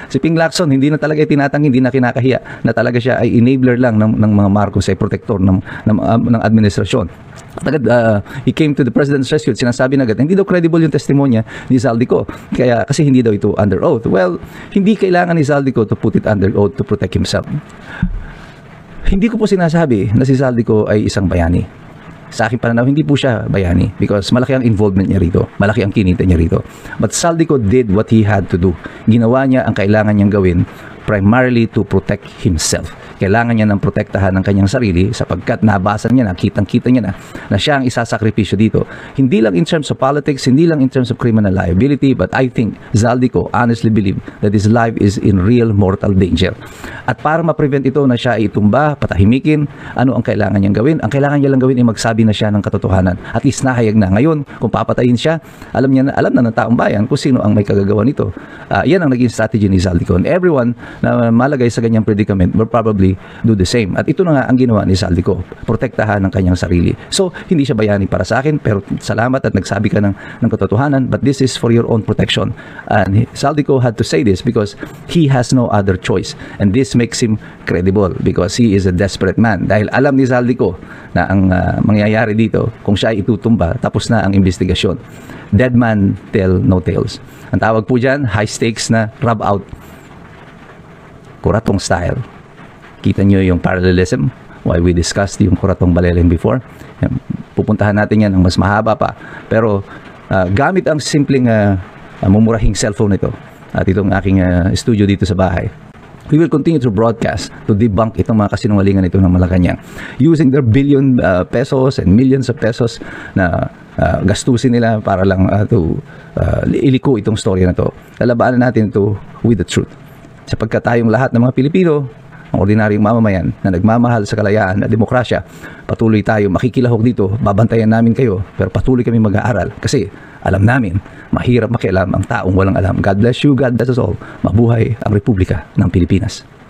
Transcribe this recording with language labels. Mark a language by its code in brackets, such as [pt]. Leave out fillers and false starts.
[tl] Si Ping Lacson, hindi na talaga tinatanggi, hindi na kinakahiya. Na talaga siya ay enabler lang ng mga Marcos, ay protector ng administrasyon. Agad, [en] he came to the President's rescue. [tl] Sinasabi na agad, hindi daw credible yung testimonya ni Zaldico. Kaya, kasi hindi daw ito under oath. Well, hindi kailangan ni Zaldico [en] to put it under oath to protect himself. [tl] Hindi ko po sinasabi na si Zaldico ay isang bayani. Sa aking pananaw, hindi po siya bayani because malaki ang involvement niya rito. Malaki ang kinita niya rito. [en] But Zaldico did what he had to do. [tl] Ginawa niya ang kailangan niyang gawin primarily to protect himself. Kailangan niya ng protektahan ng kanyang sarili sapagkat nabasa niya na, kitang-kita niya na siya ang isasakripisyo dito. [en] Hindi lang in terms of politics, hindi lang in terms of criminal liability, but I think Zaldico honestly believe that his life is in real mortal danger. [tl] At para ma-prevent ito na siya itumba, patahimikin, ano ang kailangan niyang gawin? Ang kailangan niya lang gawin ay magsabi na siya ng katotohanan. At least nahayag na. Ngayon, kung papatayin siya, alam na ng taong bayan kung sino ang may kagagawa nito. Yan ang naging strategy ni Zaldico. And everyone na malagay sa ganyang predicament will probably do the same. At ito na nga ang ginawa ni Zaldico, protektahan ng kanyang sarili. So, hindi siya bayani para sa akin, pero salamat at nagsabi ka ng katotohanan, [en] but this is for your own protection. And Zaldico had to say this because he has no other choice. And this makes him credible because he is a desperate man. [tl] Dahil alam ni Zaldico na ang mangyayari dito, kung siya ay itutumba, tapos na ang investigasyon. [en] Dead man tell no tales. [tl] Ang tawag po dyan, high stakes na rub out. Kuratong style. Kita nyo yung parallelism, why we discussed yung Kuratong Baleleng before. Pupuntahan natin yan ng mas mahaba pa. Pero gamit ang simpleng mumurahing cellphone ito at itong aking studio dito sa bahay, [en] we will continue to broadcast to debunk [tl] itong mga kasinungalingan ito ng Malacanang using their billion pesos and millions of pesos na gastusin nila para lang to iliko itong story na to. Lalabanan natin ito with the truth. Sapagkat tayong lahat ng mga Pilipino, ang ordinaryong mamamayan na nagmamahal sa kalayaan at demokrasya, patuloy tayo makikilahok dito, babantayan namin kayo, pero patuloy kami mag-aaral kasi alam namin, mahirap makialam ang taong walang alam. [en] God bless you, God bless us all. [tl] Mabuhay ang Republika ng Pilipinas.